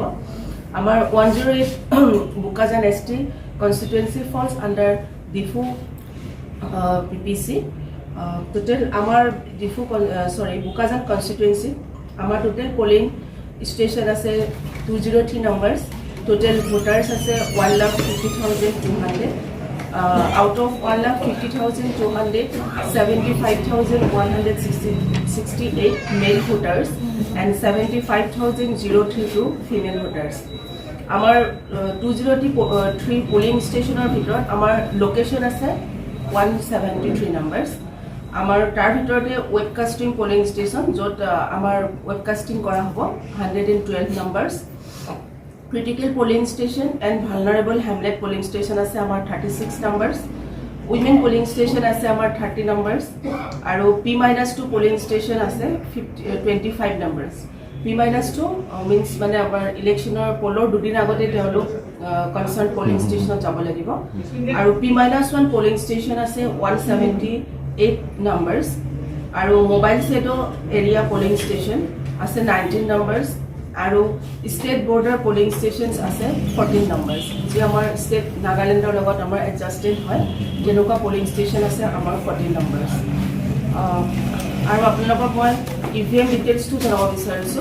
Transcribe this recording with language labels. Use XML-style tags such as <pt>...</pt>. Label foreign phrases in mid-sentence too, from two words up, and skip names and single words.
<en>আমাৰ 108 বোকাজান ST constituency falls under ডিফু PPC।</en> <as>টোটেল আমাৰ বোকাজান কনষ্টিটুৱেঞ্চি আমাৰ</as> <en>total polling station</en> <as>আছে 203 নাম্বাৰ্ছ।</as> <en>total voters</en> <as>আছে 1,50,200।</as> <en>Out of 1,50,200, 75,168 male voters and 75,032 female voters. Our 203 polling station</en> <as>ভিতৰত আমাৰ লোকেশন আছে 173 numbers. আমাৰ তাৰ ভিতৰতে</as> <en>webcasting polling station</en> <as>য'ত আমাৰ webcasting কৰা হ'ব 112 numbers.</as> <en>Critical polling station and vulnerable hamlet polling station আছে আমাৰ 36 numbers. Women polling station আছে আমাৰ 30 numbers. আৰু P-2 polling station আছে 25 numbers. P-2 means</en> <as>মানে আমাৰ ইলেকশ্যনৰ পলৰ দুদিন আগতে তেওঁলোক</as> <en>concern polling station</en> <as>যাব লাগিব। আৰু</as> <en>P-1 polling station</en> <as>আছে 178 numbers. আৰু মোবাইল সেটো এৰিয়া</as> <en>polling station</en> <as>আছে 19 numbers. আৰু</as> <en>state border polling stations</en> <as>আছে 14 নাম্বাৰ্ছ, যি আমাৰ ষ্টেট নাগালেণ্ডৰ লগত আমাৰ এডজাষ্টেড হয়। যেনেকুৱা</as> <en>polling station</en> <as>আছে আমাৰ 14 নাম্বাৰ্ছ। আৰু আপোনালোকক মই EVM ডিটেইলছটো জনাব বিচাৰিছোঁ।</as>